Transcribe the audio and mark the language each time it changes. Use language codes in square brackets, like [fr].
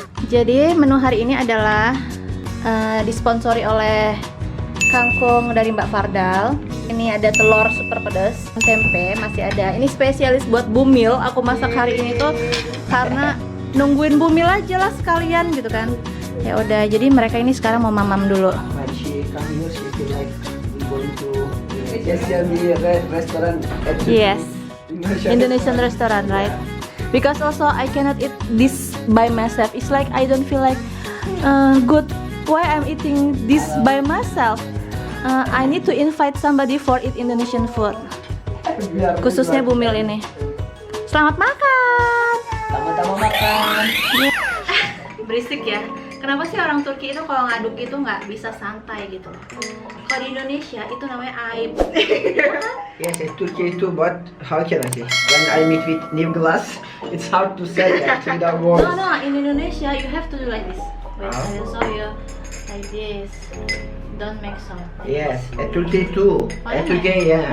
[id] Jadi menu hari ini adalah disponsori oleh kangkung dari Mbak Fardal. Ini ada telur super pedas, tempe masih ada. Ini spesialis buat Bumil. Aku masak hari ini tuh karena nungguin Bumil aja lah sekalian gitu kan. Ya udah, jadi mereka ini sekarang mau mamam dulu. [en] When she come here, she feel like we going to Asian restaurant at Yes, Indonesian restaurant, right? Because also I cannot eat this by myself. It's like I don't feel like good. Why I'm eating this by myself? I need to invite somebody for eat Indonesian food. [id] Khususnya Bumil ini. Selamat makan. Sama-sama makan. Berisik ya. Kenapa sih orang Turki itu kalau ngaduk itu nggak bisa santai gitu? Kalau di Indonesia itu namanya aib. [en] Yes, it's Turkey too, but how can I say? When I meet with new glass, it's hard to say actually the words. No, in Indonesia you have to do like this. Wait, I will show you. Like this. Don't make sound. Yes, at Turkey too. At Turkey, yeah.